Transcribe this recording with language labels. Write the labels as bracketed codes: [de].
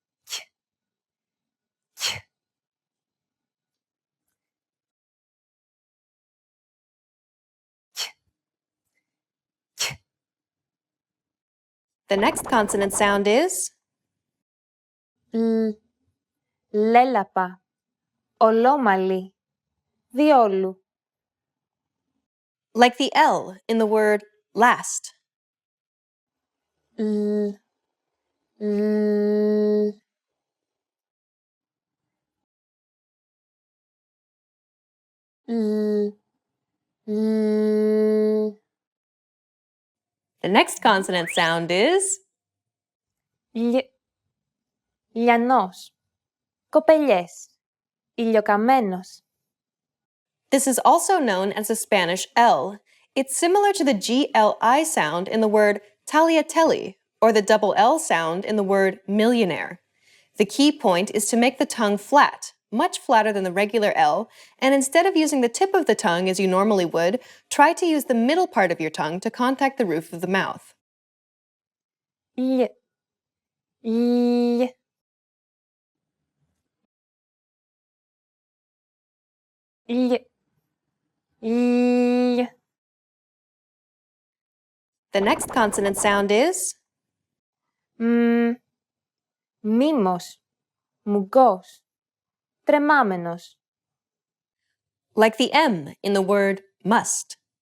[el] Κ, κ. [en] The next consonant sound is [el] Λ, λέλαπα, ολόμαλη, διόλου. [en] like the L in the word last. [el] Λ, λ, λ, λ. [en] The next consonant sound is [el] Λιανός, κοπελιές, ηλιοκαμένος. [en] This is also known as the Spanish L. It's similar to the GLI sound in the word tagliatelle or the double L sound in the word millionaire. The key point is to make the tongue flat, much flatter than the regular L, and instead of using the tip of the tongue as you normally would, try to use the middle part of your tongue to contact the roof of the mouth. [el] Λ, λ. Λ, λ. [en] The next consonant sound is [el] Μίμος, μουγκός, τρεμάμενος. [en] like the M in the word must.